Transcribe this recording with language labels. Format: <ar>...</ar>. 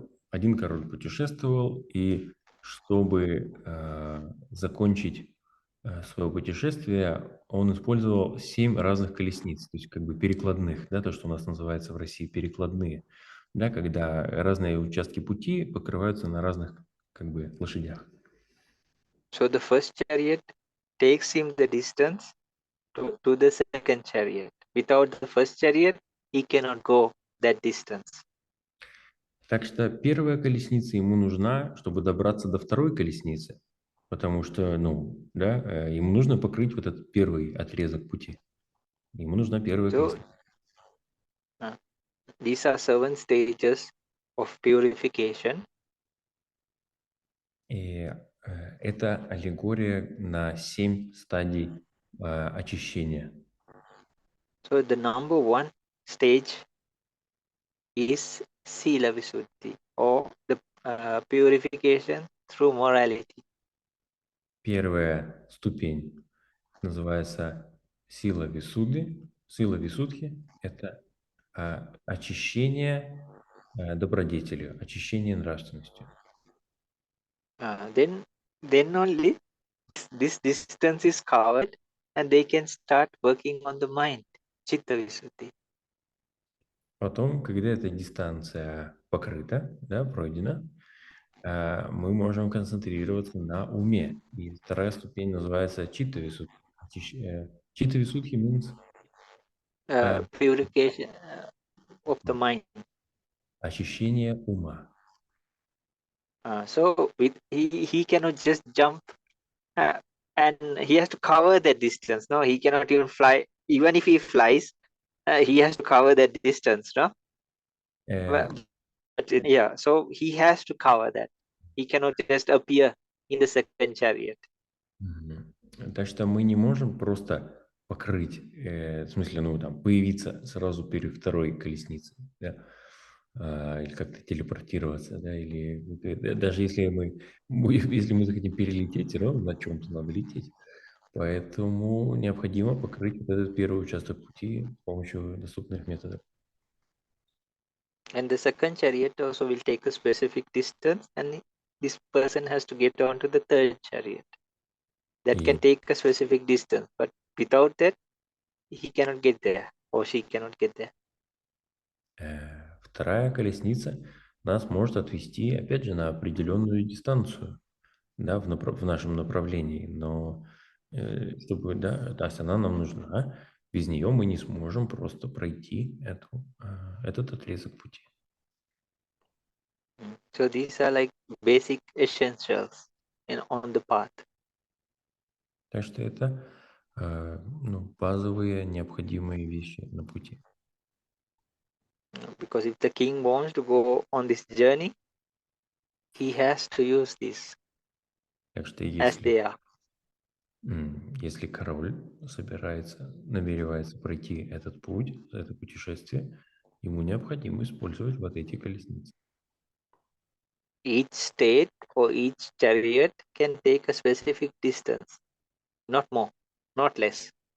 <ru>Один король путешествовал, и чтобы закончить свое путешествие, он использовал 7 разных колесниц, то есть как бы перекладных, да, то, что у нас называется в России перекладные, да, когда разные участки пути покрываются на разных как бы лошадях.</ru> <en>So the first chariot takes him the distance to the second chariot. Without the first chariot, he cannot go that distance.</en> <ru>Так что первая колесница ему нужна, чтобы добраться до второй колесницы, потому что, ну, да, ему нужно покрыть вот этот первый отрезок пути. Ему нужна первая</ru> <en>So</en> <ru>колесница.</ru> <en>these are 7 stages of purification.</en> <ru>И это аллегория на 7 стадий очищения.</ru> <en>So the number 1 stage is Sila Visuddhi, or the purification through morality.</en> <ru>Первая ступень называется сила Висудхи. Сила Висудхи – это очищение добродетелью, очищение нравственностью.</ru> <en>Then only this distance is covered and they can start working on the mind, Chitta Visuddhi.</en> <ru>Потом, когда эта дистанция покрыта, да, пройдена, мы можем концентрироваться на уме. И вторая ступень называется читта висудхи. Читта висудхи</ru> <en>means Purification of the mind.</en> <ru>очищение ума.</ru> <en>So he cannot just jump and he has to cover that distance. No, he cannot even fly. Even if he flies, he has to cover that distance. No, Э, yeah. So he has to cover that. He cannot just appear in the second chariot. мгм.</en> <ru>Так что мы не можем просто покрыть, в смысле, ну, там, появиться сразу перед второй колесницей, да, или как-то телепортироваться, да, или даже если если мы захотим перелететь, все равно на чем-то надо лететь. Поэтому необходимо покрыть вот этот первый участок пути с помощью доступных методов.</ru> <en>And the second chariot also will take a specific distance, and this person has to get onto the third chariot. That can</en> <ru>И</ru> <en>take a specific distance, but without that, he cannot get there or she cannot get there.</en> <ru>вторая колесница нас может отвести, опять же, на определенную дистанцию, да, в нашем направлении, но чтобы, да, то есть она нам нужна, без нее мы не сможем просто пройти этот отрезок пути.</ru> <en>So these are like basic essentials on the path.</en> <ru>Так что это ну, базовые необходимые вещи на пути.</ru> <en>Because if the king wants to go on this journey, he has to use this</en> <ru>Так что</ru> <en>as they are.</en> <ru>если король намеревается пройти этот путь, это путешествие, ему необходимо использовать вот эти колесницы.</ru> <en>Each state or each chariot can take a specific distance, not more, not less.</en>